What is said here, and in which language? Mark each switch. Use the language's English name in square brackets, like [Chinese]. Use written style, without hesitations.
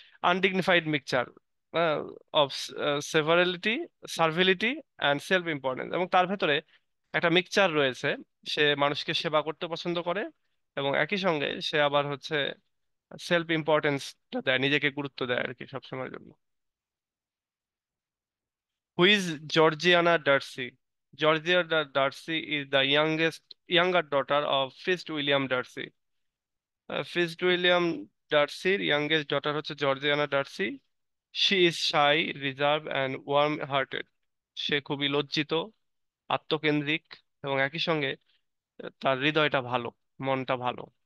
[English] undignified mixture of servility, servility and self importance, [Bangla] এবং তার ভেতরে একটা মিক্সচার রয়েছে। সে মানুষকে সেবা করতে পছন্দ করে, এবং একই সঙ্গে সে আবার হচ্ছে সেলফ ইম্পর্টেন্সটা দেয়, নিজেকে গুরুত্ব দেয় আর কি সবসময়ের জন্য। [English] Who's Georgiana Darcy? Darcy is the younger daughter of Fitzwilliam Darcy. [Bangla] Fitzwilliam Darcyর youngest daughter হচ্ছে জর্জিয়ানা Darcy. [English] She is shy, reserved and warm hearted. [Bangla] সে খুবই লজ্জিত, আত্মকেন্দ্রিক, এবং একই সঙ্গে তার হৃদয়টা ভালো, মনটা ভালো।